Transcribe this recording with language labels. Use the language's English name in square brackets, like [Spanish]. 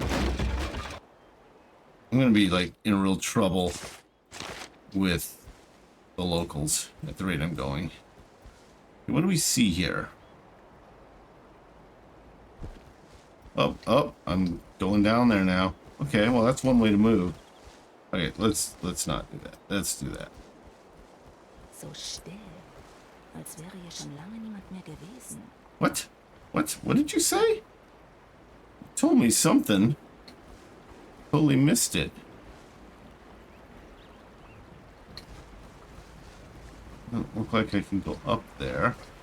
[English] I'm going to be, like, in real trouble with the locals at the rate I'm going. What do we see here? Oh, I'm going down there now. Okay, well, that's one way to move. Okay, let's not do that. Let's do that. [German] So still, als wäre hier schon lange niemand mehr gewesen. [English] What? What did you say? You told me something. Totally missed it. Doesn't look like I can go up there.